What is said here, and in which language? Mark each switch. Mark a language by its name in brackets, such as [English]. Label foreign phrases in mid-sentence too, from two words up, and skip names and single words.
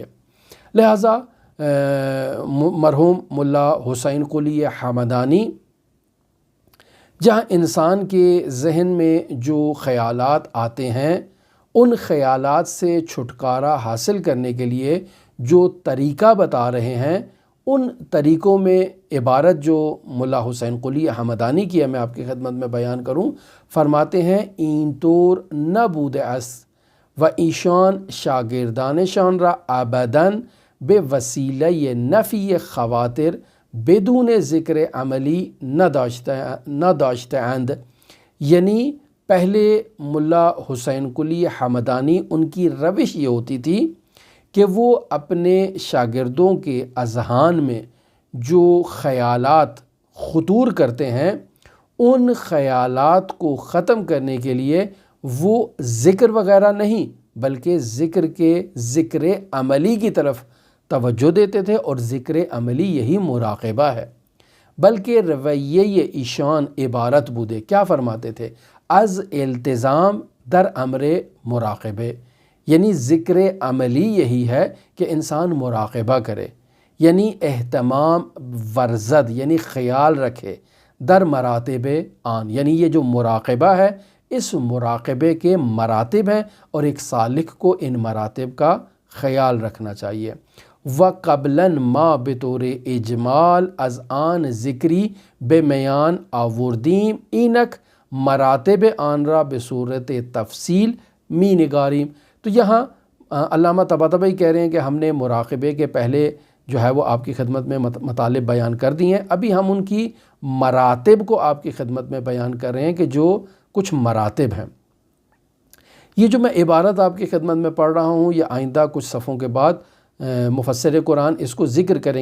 [Urdu] لہٰذا مرحوم ملا حسین قلی حمدانی جہاں انسان کے ذہن میں جو خیالات آتے ہیں، ان خیالات سے چھٹکارا حاصل کرنے کے لیے جو طریقہ بتا رہے ہیں، ان طریقوں میں عبارت جو ملا حسین قلی حمدانی کی ہے میں آپ کی خدمت میں بیان کروں، فرماتے ہیں [Persian] این طور نبود است و ایشان شاگردان شان را ابداً بے وسیلہ نفی خواتر بدون ذکر عملی نہ داشتند۔ [Urdu] یعنی پہلے ملا حسین قلی حمدانی ان کی روش یہ ہوتی تھی کہ وہ اپنے شاگردوں کے اذہان میں جو خیالات خطور کرتے ہیں، ان خیالات کو ختم کرنے کے لیے وہ ذکر وغیرہ نہیں بلکہ ذکر عملی کی طرف توجہ دیتے تھے، اور ذکر عملی یہی مراقبہ ہے۔ [Persian] بلکہ رویہ ایشان عبارت بودے، [Urdu] کیا فرماتے تھے؟ [Persian] از التزام در امر مراقبے، [Urdu] یعنی ذکر عملی یہی ہے کہ انسان مراقبہ کرے، یعنی [Persian] اہتمام ورزد، [Urdu] یعنی خیال رکھے، [Persian] در مراتب آن، [Urdu] یعنی یہ جو مراقبہ ہے اس مراقبے کے مراتب ہیں اور ایک سالک کو ان مراتب کا خیال رکھنا چاہیے۔ [Persian] وَقَبْلًا ما بطور اجمال از آن ذکری بے میان آوردیم، اینک مراتب آن را بصورت تفصیل می نگاریم۔ [Urdu] تو یہاں علامہ طباطبائی کہہ رہے ہیں کہ ہم نے مراقبے کے پہلے جو ہے وہ آپ کی خدمت میں مطالب بیان کر دی ہیں، ابھی ہم ان کی مراتب کو آپ کی خدمت میں بیان کر رہے ہیں کہ جو کچھ مراتب ہیں۔ یہ جو میں عبارت آپ کی خدمت میں پڑھ رہا ہوں یہ آئندہ کچھ صفحوں کے بعد مفسر قرآن اس کو ذکر کریں